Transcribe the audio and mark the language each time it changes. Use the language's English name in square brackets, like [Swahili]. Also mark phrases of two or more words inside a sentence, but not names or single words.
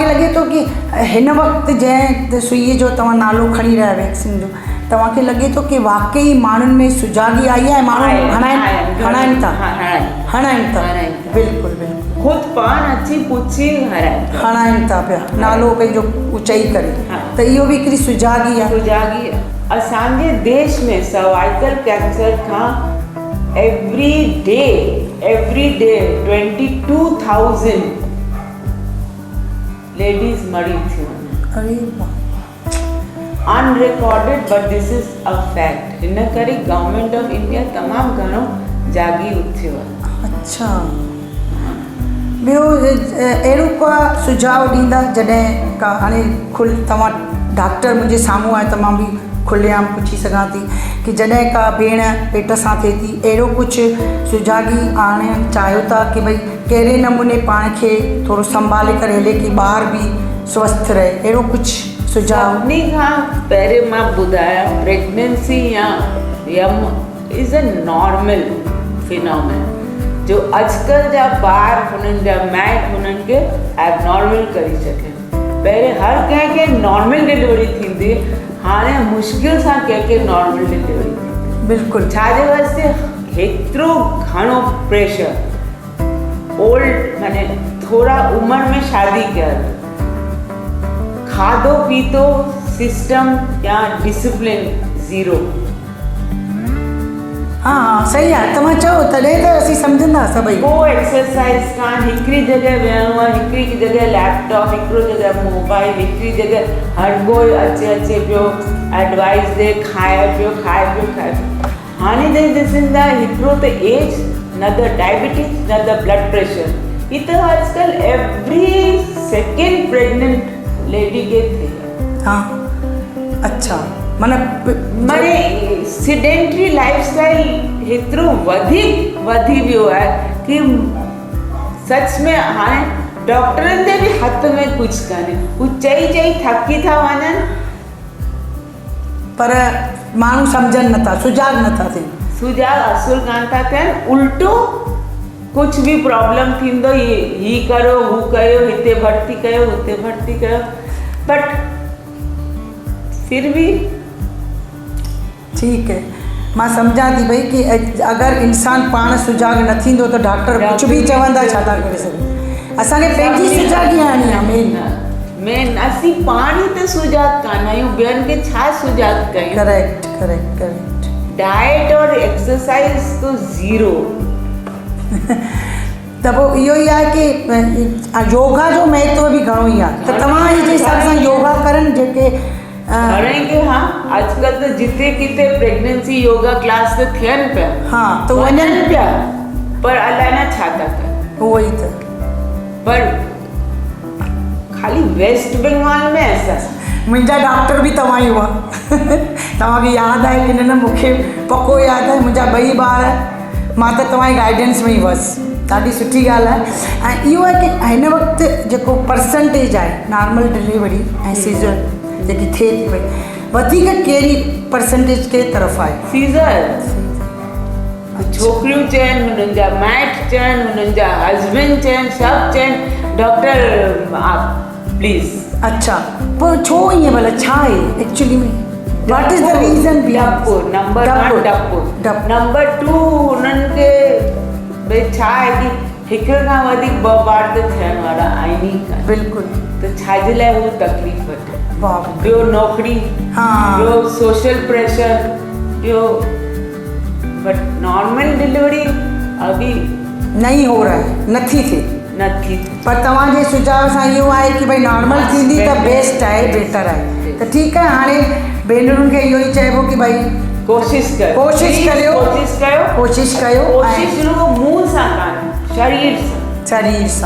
[Sindhi] लॻे थो कि हिन वक़्तु जंहिं सुईअ जो तव्हां नालो खणी रहिया वैक्सीन जो, तव्हांखे लॻे थो कि वाकई माण्हुनि में सुजागी आई आहे, माण्हू हणाइनि था? बिल्कुलु बिल्कुलु, ख़ुदि पाण अची पुछी हणाइनि था पिया नालो पंहिंजो चई करे। त इहो बि हिकिड़ी सुजागी आहे। असांजे देश में सर्वाइकल कैंसर खां [English] every day [Sindhi] 22,000 लेडीज मरी थियूं। अरे अनरिकॉर्डेड, [English] but this is a fact. [Sindhi] हिन करे [English] Government of India [Sindhi] तमामु घणो जागी उथियो आहे। अच्छा, ॿियो अहिड़ो का सुझाव ॾींदा जॾहिं का हाणे तव्हां डॉक्टर मुंहिंजे साम्हूं आहे त मां बि खुलेआम पुछी सघां थी कि जॾहिं का भेण पेट सां थिए थी, अहिड़ो कुझु सुजागी आणणु चाहियो था कि भई कहिड़े नमूने पाण खे थोरो संभाले करे हले कि ॿार बि स्वस्थ रहे, अहिड़ो कुझु सुझाव? सभिनी खां पहिरें मां ॿुधायां, [English] pregnancy ya yam is a normal phenomenon. [Sindhi] जो अॼुकल्ह जा ॿार, हुननि जा माइट हुननि खे एबनॉर्मल करे छॾनि। पहिरें हर कंहिंखे [English] normal delivery [Sindhi] थींदी, हाणे मुश्किल सां कंहिंखे [English] normal delivery [Sindhi] थींदी। बिल्कुलु। छाजे वास्ते? हेतिरो घणो प्रेशर, ओल्ड माने थोड़ा उम्र में शादी कयल, खाधो पीतो सिस्टम या डिसिप्लिन ज़ीरो। हाँ सही आहे, तव्हां चओ तॾहिं त असीं सम्झंदा सभई। को एक्सरसाइज कान, हिकिड़ी जॻह वेहणो आहे, हिकिड़ी जॻह लैपटॉप, हिकिड़ो जॻह मोबाइल, हिकिड़ी जॻह हर कोई अचे पियो एडवाइस ॾे, खाए पियो। हाणे जे ॾिसनि था हिकिड़ो त एज, न त डायबिटीज, न त ब्लड प्रेशर। ही त अॼुकल्ह [English] every second pregnant lady [Sindhi] खे थिए। हाँ, अच्छा, माने [English] sedentary lifestyle [Sindhi] हेतिरो वधीक वधी वियो आहे कि सच में हाणे डॉक्टरनि जे बि हथ में कुझु कान्हे। हू चई थकी था वञनि, पर माण्हू सम्झनि नथा, सुजाग नथा थियनि। सुजाग असुल कान था थियनि, उल्टो कुझु बि प्रॉब्लम थींदो, ही करो, हू कयो, हिते भर्ती कयो, हुते भर्ती कयो। [Hindi] बट फिर भी [Sindhi] ठीकु है, मां सम्झां थी भई कि अगरि इंसानु पाण सुजाॻ न थींदो त डॉक्टर कुझु बि चवंदा छा था करे सघूं। असांखे पंहिंजी सुजाॻी आणी आहे मेन। असीं पाण ई त सुजाॻ कान आहियूं, ॿियनि खे छा सुजाॻ कयूं। करेक्ट करेक्ट करेक्ट। [Hindi] डाइट और एक्सरसाइज तो ज़ीरो। [Sindhi] त पोइ इहो ई आहे कि योगा जो महत्व बि घणो ई आहे, त तव्हां जे हिसाब सां योगा करनि जेके घणे हाँ आजकल तो जिते किथे [English] pregnancy yoga class [Sindhi] तो थियनि पिया। हाँ तो वञनि पिया, पर अलाए न छा था कनि। उहो ई त, [Hindi] पर खाली वेस्ट बंगाल में ऐसा [Sindhi] मुंहिंजा डॉक्टर बि तव्हां ई हुआ। तव्हांखे यादि आहे कि न? मूंखे पको यादि आहे, मुंहिंजा ॿई ॿार, मां त तव्हांजी गाइडेंस में ई हुअसि। ॾाढी सुठी ॻाल्हि आहे। ऐं इहो आहे कि हिन वक़्तु जेको परसेंटेज आहे [English] normal delivery [Sindhi] ऐं सीज़र जेकी थिए थी पई, वधीक कहिड़ी परसेंटेज के तरफ़ आहे? सीज़र। छोकिरियूं चयनि, हुननि जा माइट चयनि, हुननि जा हस्बैंड चयनि, सभु चयनि डॉक्टर आप प्लीज़। अच्छा, पोइ छो ईअं भला, छा आहे एक्चुअली में? [English] what is the reason? [Sindhi] डपु नंबर 1 डपु। नंबर 2 हुननि खे भई छा आहे कि हिक खां वधीक 2 ॿार त थियण वारा आहिनि ई कान। बिल्कुलु। त छाजे लाइ हू तकलीफ़ वठे? बाप। ॿियो नौकरी, हाँ, ॿियो [English] social pressure, [Sindhi] ॿियो [English] but normal delivery [Sindhi] अभी [Hindi] नहीं हो रहा है, [Sindhi] नथी थिए। नथी। पर तव्हांजे सुझाव सां इहो आहे कि भई नॉर्मल थींदी त बेस्ट आहे, बेटर आहे। त ठीकु आहे, हाणे भेनरुनि खे इहो ई चइबो कि भई कोशिश कयो, कोशिश करियो, कोशिश कयो। कोशिश रुगो मुंहुं सां कान, शरीर सां